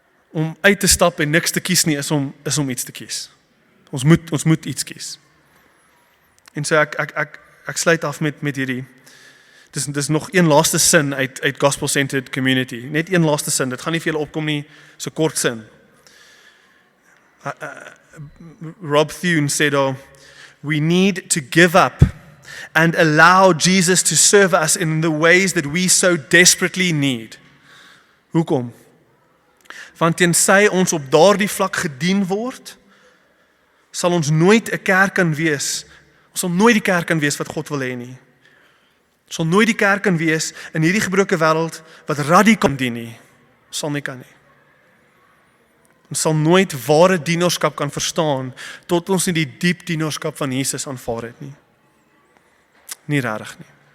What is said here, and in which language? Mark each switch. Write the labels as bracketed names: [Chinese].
[Afrikaans] Om uit te stap en niks te kies nie, is om iets te kies. Ons moet iets kies. En so ek sluit af met hierdie. Dis nog een laaste sin uit Gospel-Centered Community. Net een laaste sin. Dit gaan nie vir julle opkom nie, so kort sin. [English] Rob Thune said, we need to give up and allow Jesus to serve us in the ways that we so desperately need. [Afrikaans] Hoekom? Want tensy ons op daardie vlak gedien word, sal ons nooit 'n kerk kan wees. Ons sal nooit die kerk kan wees wat God wil hê nie. Ons sal nooit die kerk kan wees in hierdie gebroke wêreld wat radikaal dien nie. Ons sal nie kan nie. Ons sal nooit ware dienaarskap kan verstaan tot ons nie die diep dienaarskap van Jesus aanvaar het nie. Nie regtig nie.